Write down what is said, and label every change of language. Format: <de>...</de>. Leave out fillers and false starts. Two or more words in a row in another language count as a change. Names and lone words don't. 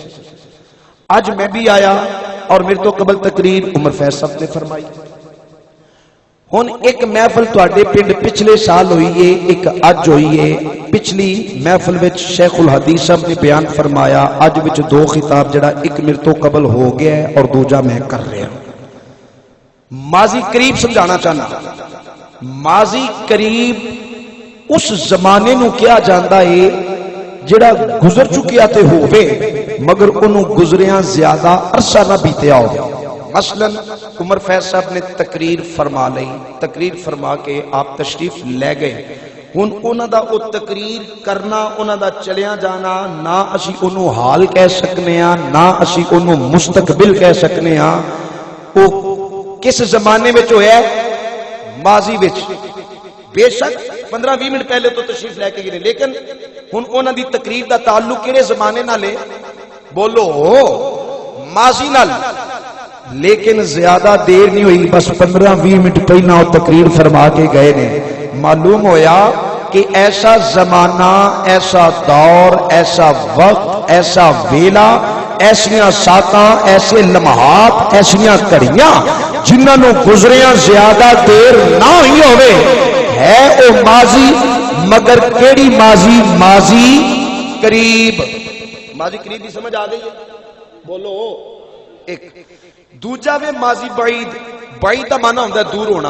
<ur>آج میں بھی آیا اور میرے تو قبل تقریر عمر فیض صاحب نے فرمائی۔</ur> <pa>ہن ایک محفل تواڈے پنڈ پچھلے سال ہوئی ہے، ایک اج ہوئی ہے۔ پچھلی محفل وچ شیخ الحدیث صاحب نے بیان فرمایا، اج وچ 2 خطاب، جڑا ایک میرے تو قبل ہو گیا ہے اور دوجا میں کر رہا ہوں۔ ماضی قریب سمجھانا چاہنا، ماضی قریب اس زمانے نو کیا جاندا ہے جڑا گزر چکیا تے ہووے مگر انہوں گزریاں زیادہ عرصہ نہ بیتیا ہو۔ مثلا عمر فیض صاحب نے تقریر فرما لئی، تقریر فرما کے آپ تشریف لے گئے۔ ہن انہاں دا او تقریر کرنا، انہاں دا چلیاں جانا، نہ اسی انہوں حال کہہ سکنے ہاں، نہ اسی انہوں مستقبل کہہ سکنے ہاں۔ او کس زمانے میں جو ہے؟ ماضی وچ۔ بے شک 15-20 منٹ پہلے تو تشریف لے کے گئے، لیکن ہن انہاں دی تقریر دا تعلق کیڑے زمانے نال ہے؟ بولو، ماضی نال۔ لیکن زیادہ دیر نہیں ہوئی، بس 15-20 منٹ پہلا وہ تقریر فرما کے گئے نے۔ معلوم ہویا کہ ایسا زمانہ، ایسا دور، ایسا وقت، ایسا ویلا، ایسیاں ساتاں، ایسے لمحات، ایسیاں کڑیاں جنہاں نو گزریاں زیادہ دیر نہ ہوئی ہوئے، ہے او ماضی، مگر کیڑی ماضی؟ ماضی قریب۔ ماضی قریب بھی سمجھ آ گئی ہے؟ بولو ایک۔ دوجا وے ماضی بعید، بعید دا معنی ہوندا ہے دور ہونا۔</pa>